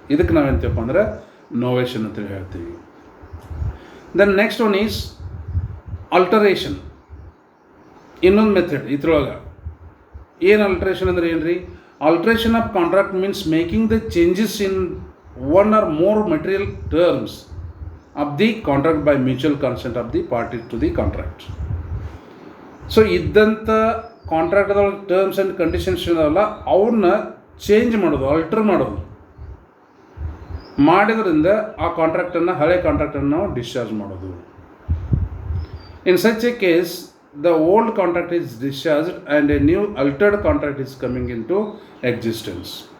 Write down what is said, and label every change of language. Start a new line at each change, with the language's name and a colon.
Kannada: ಇದಕ್ಕೆ ನಾವೇಂತೀವಪ್ಪ ಅಂದರೆ ನೋವೇಷನ್ ಅಂತೇಳಿ ಹೇಳ್ತೀವಿ.
English: Then next one is alteration.
Kannada: ಇನ್ನೊಂದು ಮೆಥಡ್ ಇದ್ರೊಳಗೆ ಏನು ಆಲ್ಟ್ರೇಷನ್ ಅಂದರೆ ಏನು ರೀ?
English: Alteration of contract means making the changes in one or more material terms of the contract by mutual consent of the parties to the contract.
Kannada: So ಇದ್ದಂಥ ಕಾಂಟ್ರಾಕ್ಟ್ದೊಳಗೆ terms and conditions ಇದಾವಲ್ಲ ಅವನ್ನ change ಮಾಡೋದು, alter ಮಾಡೋದು ಮಾಡಿದ್ರಿಂದ ಆ ಕಾಂಟ್ರಾಕ್ಟನ್ನು, ಹಳೆ ಕಾಂಟ್ರಾಕ್ಟನ್ನು ನಾವು discharge ಮಾಡೋದು.
English: In such a case the old contract is discharged and a new altered contract is coming into existence.